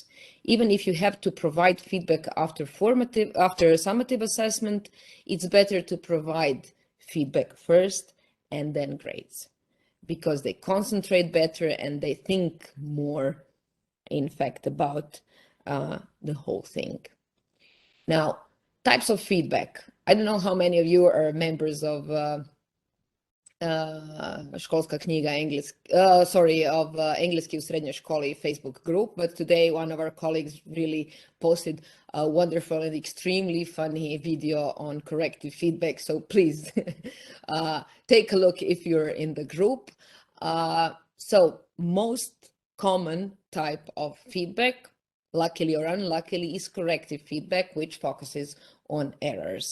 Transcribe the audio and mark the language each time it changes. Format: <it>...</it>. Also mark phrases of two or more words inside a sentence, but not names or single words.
<en>Even if you have to provide feedback after a summative assessment, it's better to provide feedback first and then grades, because they concentrate better and they think more, in fact, about the whole thing. Now, types of feedback. I don't know how many of you are members of školska knjiga of Engleski u srednjoj školi Facebook group, but today one of our colleagues really posted a wonderful and extremely funny video on corrective feedback. So please take a look if you're in the group. So most common type of feedback, luckily or unluckily, is corrective feedback, which focuses on errors.</en>